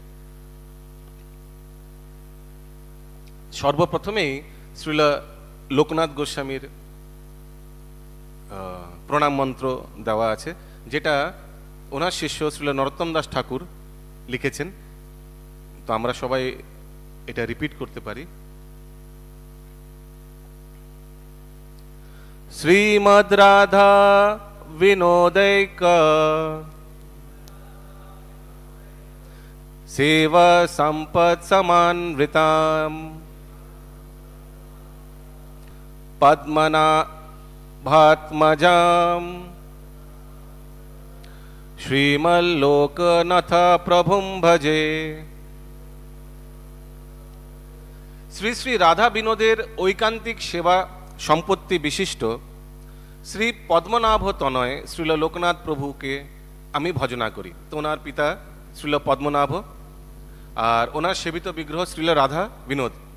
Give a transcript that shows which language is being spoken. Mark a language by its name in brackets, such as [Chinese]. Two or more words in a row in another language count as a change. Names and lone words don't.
[Bangla] সর্বপ্রথমেই শ্রীল লোকনাথ গোস্বামীর প্রণাম মন্ত্র দেওয়া আছে, যেটা ওনার শিষ্য শ্রীল নরোত্তম দাস ঠাকুর লিখেছেন। তো আমরা সবাই এটা রিপিট করতে পারি। [Sanskrit] श्रीमद् राधा विनोदैक सेवा संपत् समान्विताम् पद्मनाभात्मजाम् श्रीमल्लोकनाथ प्रभुं भजे। [Bangla] শ্রী শ্রী রাধা বিনোদের ঐকান্তিক সেবা সম্পত্তি বিশিষ্ট শ্রী পদ্মনাভ তনয় শ্রীল লোকনাথ প্রভুকে আমি ভজনা করি। তো ওনার পিতা শ্রীল পদ্মনাভ আর ওনার সেবিত বিগ্রহ শ্রীল রাধা বিনোদ।